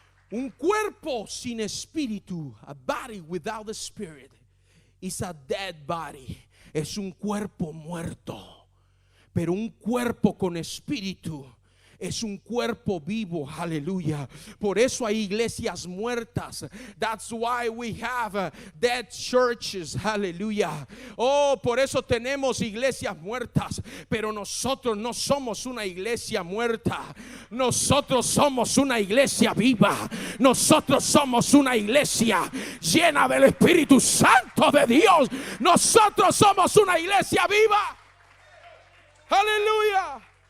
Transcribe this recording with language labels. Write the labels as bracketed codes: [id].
[es] Un cuerpo sin espíritu, [en] a body without a spirit, is a dead body. [es] Es un cuerpo muerto. Pero un cuerpo con espíritu es un cuerpo vivo, aleluya. Por eso hay iglesias muertas. [en] That's why we have dead churches, [es] aleluya. Oh, por eso tenemos iglesias muertas. Pero nosotros no somos una iglesia muerta. Nosotros somos una iglesia viva. Nosotros somos una iglesia llena del Espíritu Santo de Dios. Nosotros somos una iglesia viva. Aleluya.